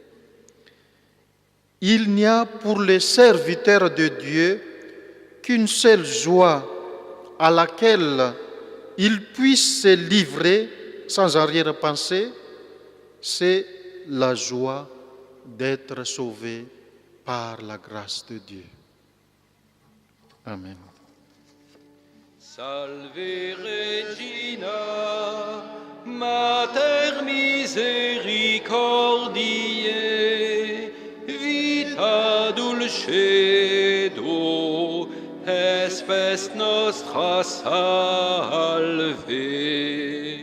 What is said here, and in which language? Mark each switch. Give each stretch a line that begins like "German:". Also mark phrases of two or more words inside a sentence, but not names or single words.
French: Il n'y a pour les serviteurs de Dieu qu'une seule joie à laquelle ils puissent se livrer sans arrière-pensée, c'est la joie d'être sauvés par la grâce de Dieu. Amen.
Latin: Salve Regina, Mater misericordiae, vita dulcedo, espes nostra salve.